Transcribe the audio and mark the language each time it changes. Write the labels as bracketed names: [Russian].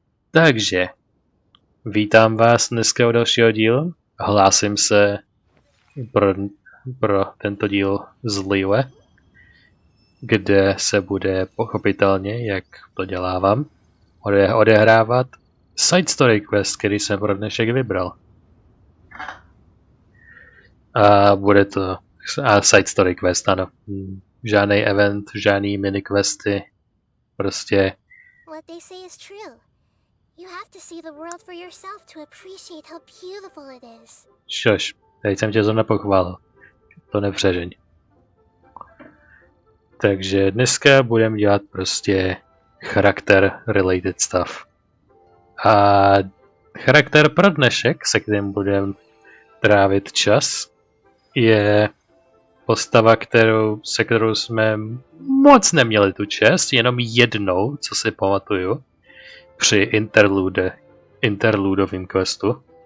[Czech] Takže vítám vás dneska u dalšího dílu, hlásím se pro tento díl z Liyue, kde se bude pochopitelně, jak to dělávám, odehrávat side story quest, který jsem pro dnešek vybral. A bude to side story quest, ano. Žádný event, žádný mini questy, prostě. [English] What they say is true. You have to see the world for yourself to appreciate how beautiful it is. [Czech] Šož, teď jsem tě zrovna pochválil. To nepřežeň. Takže dneska budeme dělat prostě charakter [English] related stuff. [Czech] A charakter pro dnešek, se kterým budeme trávit čas, je postava, se kterou jsme moc neměli tu čest, jenom jednou, co si pamatuju, při interludovým questu.